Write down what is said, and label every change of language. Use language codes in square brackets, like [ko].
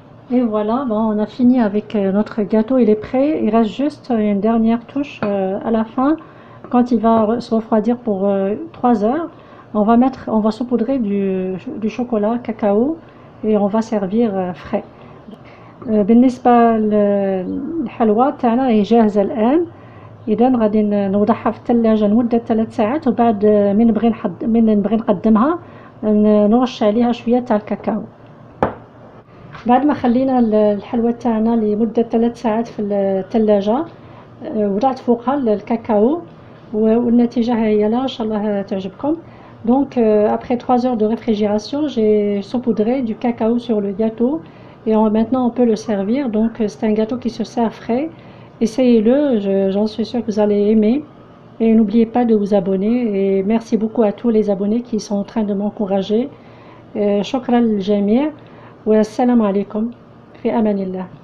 [fr] Et voilà, bon, on a fini avec notre gâteau, il est prêt. Il reste juste une dernière touche à la fin. Quand il va se refroidir pour 3 heures, on va saupoudrer du chocolat cacao et on va servir frais. [ar] بالنسبة للحلوى تاعنا هي جاهزة الآن. إذا غادي نوضعها في الثلاجة لمدة 3 ساعات، وبعد من نبغي نقدمها نرش عليها شوية تاع الكاكاو. بعد ما خلينا الحلوى تاعنا لمدة 3 ساعات في الثلاجة، وضعت فوقها الكاكاو والنتيجة هي لا إن شاء الله تعجبكم. [fr] Donc après 3 heures de réfrigération, j'ai saupoudré du cacao sur le gâteau et maintenant on peut le servir. Donc c'est un gâteau qui se sert frais. Essayez-le, j'en suis sûre que vous allez aimer. Et n'oubliez pas de vous abonner. Et merci beaucoup à tous les abonnés qui sont en train de m'encourager. [ar] شكرا للجميع والسلام عليكم في أمان الله.